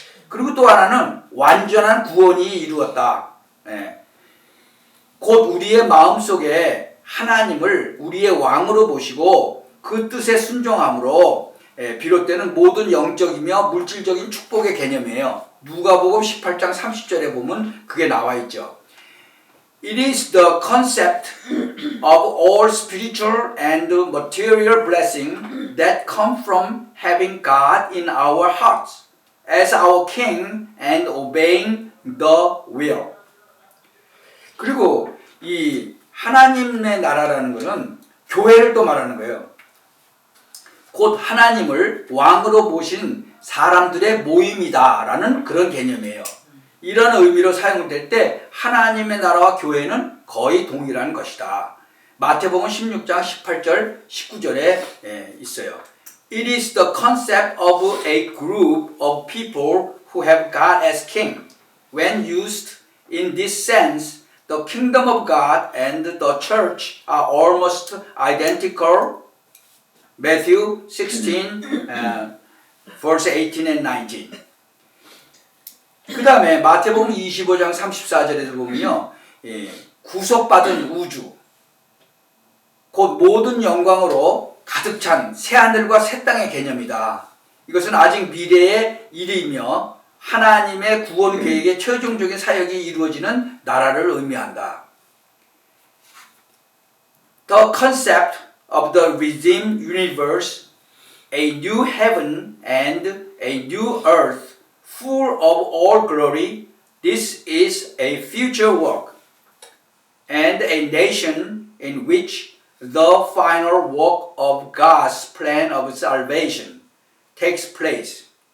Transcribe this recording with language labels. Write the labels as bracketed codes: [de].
[ko] 그리고 또 하나는 완전한 구원이 이루었다. 네. 곧 우리의 마음속에 하나님을 우리의 왕으로 모시고 그 뜻에 순종함으로 비롯되는 모든 영적이며 물질적인 축복의 개념이에요. 누가복음 18장 30절에 보면 그게 나와 있죠. [en] It is the concept of all spiritual and material blessing that come from having God in our hearts as our King and obeying the will. [ko] 그리고 이 하나님의 나라라는 것은 교회를 또 말하는 거예요. 곧 하나님을 왕으로 모신 사람들의 모임이다라는 그런 개념이에요. 이런 의미로 사용될 때 하나님의 나라와 교회는 거의 동일한 것이다. 마태복음 16장 18절 19절에 있어요. [en] It is the concept of a group of people who have God as king. When used in this sense, the kingdom of God and the church are almost identical. Matthew 16, verse 18 and 19. [ko] 그 다음에 마태복음 25장 34절에도 보면요. 구속받은 우주, 곧 모든 영광으로 가득 찬 새하늘과 새 땅의 개념이다. 이것은 아직 미래의 일이며 하나님의 구원 계획의 최종적인 사역이 이루어지는 나라를 의미한다. [en] The concept of the redeemed universe, a new heaven and a new earth full of all glory, this is a future work and a nation in which the final work of God's plan of salvation takes place.